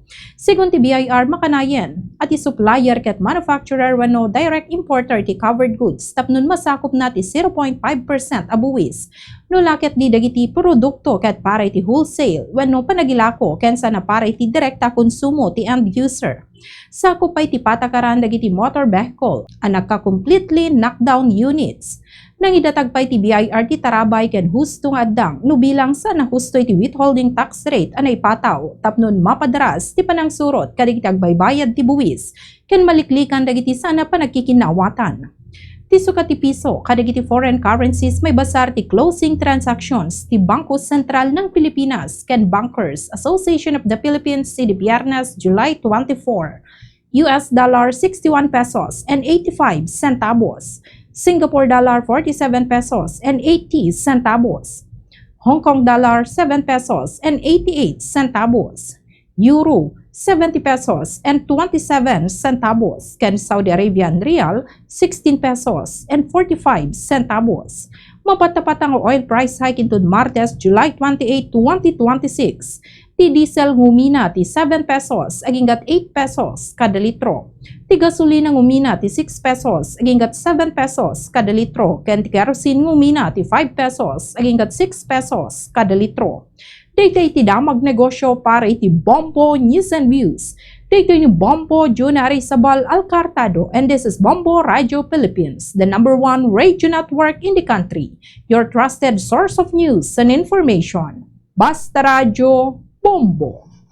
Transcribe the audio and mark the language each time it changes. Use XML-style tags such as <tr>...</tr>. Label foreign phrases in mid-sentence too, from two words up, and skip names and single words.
<ilo>Sigun ti BIR makanayen, at ti supplier ket manufacturer wenno</ilo> <en>direct importer</en> <ilo>ti</ilo> <en>covered goods</en> <ilo>tapnon masakop na ti 0.5% a buwis. No laket di dagiti produkto ket paray ti wholesale wenno panagilako ken sana paray ti direkta konsumo ti</ilo> <en>end user.</en> <ilo>Sakop pay ti patakaran dagiti</ilo> <en>motor vehicle</en> <ilo>a nagka-</ilo> <en>completely knockdown units.</en> <ilo>Nang idatag pay ti BIR ti tarabay ken husto nga addang no bilang sa nahustoy ti</ilo> <en>withholding tax rate</en> <ilo>anay pataw tapnon mapadaras ti panangsurot kadagiti agbaybayad ti buwis ken maliklikan dagiti sana panagkikinawatan. Ti sukat ti piso, kadagiti</ilo> <en>foreign currencies</en> <ilo>may basar ti</ilo> <en>closing transactions</en> <ilo>ti Bangko Sentral ng Pilipinas ken Bankers Association of the Philippines ti Biyernes, July 24.</ilo> <en>US dollar 61 pesos and 85 centavos. Singapore dollar 47 pesos and 80 centavos. Hong Kong dollar 7 pesos and 88 centavos. Euro 70 pesos and 27 centavos, ken Saudi Arabian Rial 16 pesos and 45 centavos.</en> <ilo>Mapatapat ang</ilo> <en>oil price hike</en> <ilo>intud Martes, July 28, 2026. Ti diesel ngumina ti 7 pesos aginggat 8 pesos kada litro. Ti gasolina ngumina ti 6 pesos aginggat 7 pesos kada litro, ken ti kerosene ngumina ti 5 pesos aginggat 6 pesos kada litro. Daytoy ti damag negosyo para iti Bombo News and Views. Daytoy ni Bombo Junari Sabal Alcartado,</ilo> <en>and this is Bombo Radio Philippines, the #1 radio network in the country. Your trusted source of news and information. Basta Radio Bombo.</en>